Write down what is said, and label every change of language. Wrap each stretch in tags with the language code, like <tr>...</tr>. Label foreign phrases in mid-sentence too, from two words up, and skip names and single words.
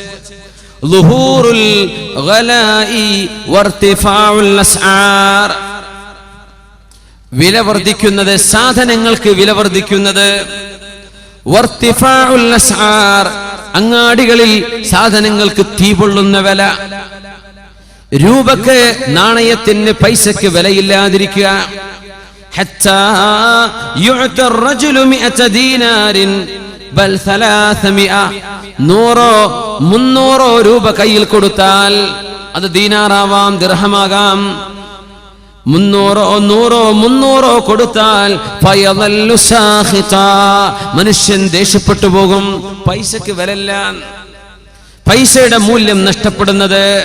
<ar>ظهور الغلاء وارتفاع الأسعار,</ar> <ml>വില വർദ്ധിക്കുന്നത്, സാധനങ്ങൾക്ക് വില വർദ്ധിക്കുന്നത്.</ml> <ar>وارتفاع الأسعار,</ar> <ml>അങ്ങാടികളിൽ സാധനങ്ങൾക്ക് തീപൊള്ളുന്ന വില. രൂപക്ക്, നാണയത്തിന്, പൈസക്ക് വിലയില്ലാതിരിക്കുക.</ml> <ar>حتى يعطى الرجل 100 دينار بل 300.</ar> <ml>100-300 രൂപ കയ്യിൽ കൊടുത്താൽ, അത് ദീനാറാവാം, ദിർഹമാകാം, 300 കൊടുത്താൽ മനുഷ്യൻ ദേഷ്യപ്പെട്ടു പോകും. പൈസക്ക് വിലല്ല, പൈസയുടെ മൂല്യം നഷ്ടപ്പെടുന്നത്.</ml>